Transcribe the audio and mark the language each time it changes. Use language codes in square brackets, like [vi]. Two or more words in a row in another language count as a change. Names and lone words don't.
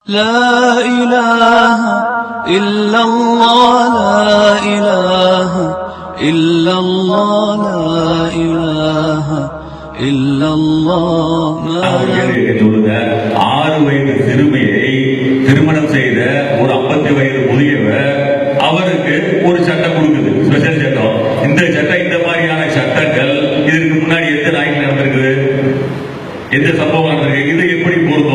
[ar] لا إله إلا الله لا إله إلا الله لا إله إلا الله. [ta] 6 வயது சிறுமியை திருமணம் செய்த ஒரு 50 வயது முதியவர் அவருக்கு ஒரு சட்டம் கொடுக்குது, ஸ்பெஷல் சட்டம். இந்த சட்டம், இந்த மாதிரியான சட்டங்கள் இதற்கு முன்னாடி எந்த நாட்டில் நடந்திருக்குது, எந்த சம்பவம் நடந்திருக்கு, இது எப்படி பொருந்தும்?